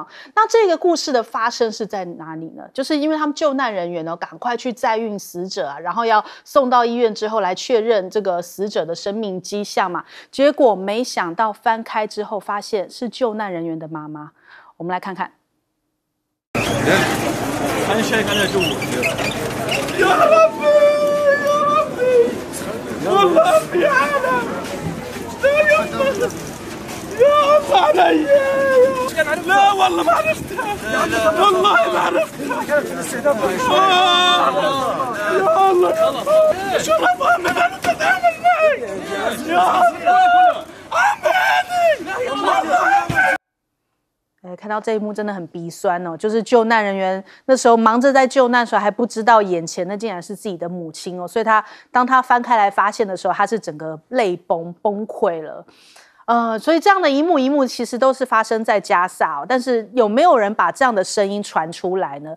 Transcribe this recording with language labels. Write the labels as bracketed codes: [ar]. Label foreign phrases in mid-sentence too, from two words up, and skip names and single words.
[zh] 那这个故事的发生是在哪里呢？就是因为他们救难人员呢，赶快去载运死者啊，然后要送到医院之后来确认这个死者的生命迹象嘛。结果没想到翻开之后，发现是救难人员的妈妈。我们来看看。 [ar] والله في عالم يا علي لا والله ما عرفتها والله ما عرفتها يا الله شو رفضنا ما تتعامل معي يا عمي [zh] 看到这一幕真的很鼻酸哦，就是救难人员那时候忙着在救难的时候，还不知道眼前的竟然是自己的母亲哦，所以当他翻开来发现的时候，他是整个泪崩溃了。所以这样的一幕一幕其实都是发生在加萨哦，但是有没有人把这样的声音传出来呢？